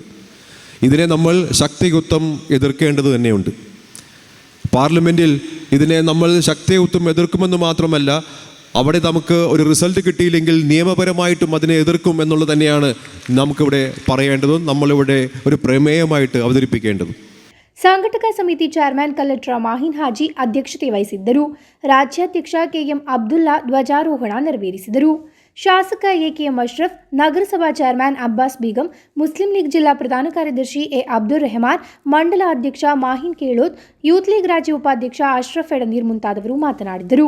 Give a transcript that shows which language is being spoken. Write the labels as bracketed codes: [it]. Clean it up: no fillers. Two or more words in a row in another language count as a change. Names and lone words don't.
[ml] ഇതിനെ നമ്മൾ ശക്തിയുക്തം എതിർക്കേണ്ടത് തന്നെയുണ്ട്. പാർലമെൻറ്റിൽ ഇതിനെ നമ്മൾ ശക്തിയുക്തം എതിർക്കുമെന്ന് മാത്രമല്ല, അവിടെ നമുക്ക് ഒരു റിസൾട്ട് കിട്ടിയില്ലെങ്കിൽ നിയമപരമായിട്ടും അതിനെ എതിർക്കും എന്നുള്ളത് തന്നെയാണ് നമുക്കിവിടെ പറയേണ്ടതും നമ്മളിവിടെ ഒരു പ്രമേയമായിട്ട് ಅವತರಿಪಿക്കേണ്ടതും. [kn] ಸಂಘಟಕ ಸಮಿತಿ ಚೇರ್ಮನ್ ಕಲೆಕ್ಟರ್ ಮಾಹಿನ್ ಹಾಜಿ ಅಧ್ಯಕ್ಷತೆ ವಹಿಸಿದ್ದರು. ರಾಜ್ಯಾಧ್ಯಕ್ಷ ಕೆಎಂ ಅಬ್ದುಲ್ಲಾ ಧ್ವಜಾರೋಹಣ ನೆರವೇರಿಸಿದರು. ಶಾಸಕ ಎಕೆಎಂ ಅಶ್ರಫ್, ನಗರಸಭಾ ಚೇರ್ಮನ್ ಅಬ್ಬಾಸ್ ಬೇಗಂ, ಮುಸ್ಲಿಂ ಲೀಗ್ ಜಿಲ್ಲಾ ಪ್ರಧಾನ ಕಾರ್ಯದರ್ಶಿ ಎ ಅಬ್ದುಲ್ ರೆಹಮಾನ್, ಮಂಡಲ ಅಧ್ಯಕ್ಷ ಮಾಹಿನ್ ಕೇಳೋತ್, ಯೂತ್ ಲೀಗ್ ರಾಜ್ಯ ಉಪಾಧ್ಯಕ್ಷ ಅಶ್ರಫ್ ಎಡನೀರ್ ಮುಂತಾದವರು ಮಾತನಾಡಿದರು.